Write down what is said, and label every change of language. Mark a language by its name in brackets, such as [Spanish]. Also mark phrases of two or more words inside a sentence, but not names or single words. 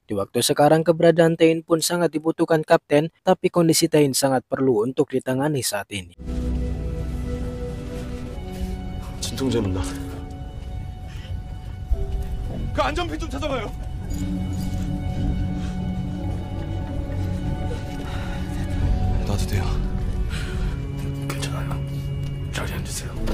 [Indonesian] Di waktu sekarang keberadaan Tain pun sangat dibutuhkan kapten, tapi kondisi Tain sangat perlu untuk ditangani saat ini. [Korean] 진통제는 나. 그 안전핀 좀 찾아봐요. 놔도 돼요. 괜찮아요. 자리에 앉으세요.